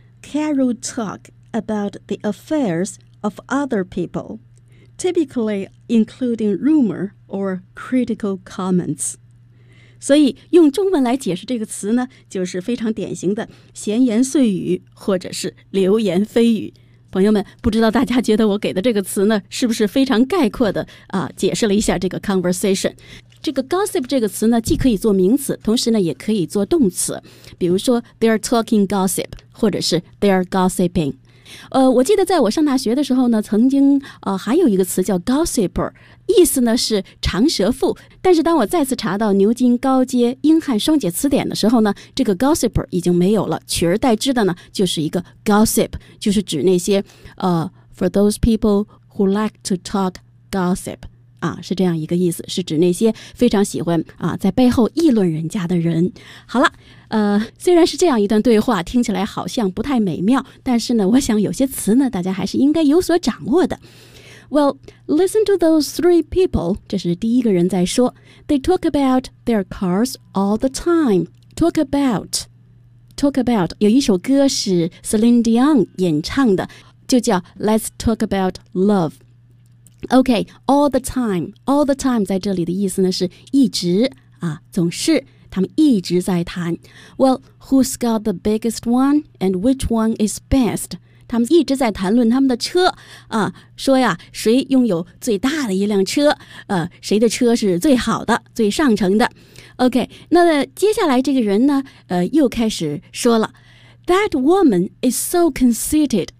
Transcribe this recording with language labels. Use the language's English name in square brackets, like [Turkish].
[English] Carol talk about the affairs of other people, typically including rumor or critical comments. [Chinese] 所以用中文来解释这个词呢，就是非常典型的闲言碎语或者是流言蜚语。朋友们，不知道大家觉得我给的这个词呢，是不是非常概括的，解释了一下这个 conversation。这个 gossip 这个词呢，既可以做名词，同时呢也可以做动词。比如说 [English] they're talking gossip， [Chinese] 或者是 [English] they're gossiping。 [Chinese] 我记得在我上大学的时候呢，曾经还有一个词叫 gossiper， 意思呢是长舌妇。但是当我再次查到牛津高阶英汉双解词典的时候呢，这个 gossiper 已经没有了，取而代之的呢就是一个 gossip， 就是指那些 [English] for those people who like to talk gossip。 [Chinese] 是这样一个意思，是指那些非常喜欢在背后议论人家的人。好了，虽然是这样一段对话，听起来好像不太美妙，但是呢，我想有些词呢，大家还是应该有所掌握的。 [English] Well, listen to those three people. [Chinese] 这是第一个人在说。 [English] They talk about their cars all the time. Talk about. [Chinese] 有一首歌是 Celine Dion 演唱的，就叫 Let's Talk About Love. [English] Okay, all the time. All the time [Chinese] 在这里的意思呢是一直，总是他们一直在谈。 [English] Well, who's got the biggest one and which one is best? [Chinese] 他们一直在谈论他们的车，说呀谁拥有最大的一辆车，谁的车是最好的最上乘的。 Okay, 那接下来这个人呢，又开始说了 [English] That woman is so conceited.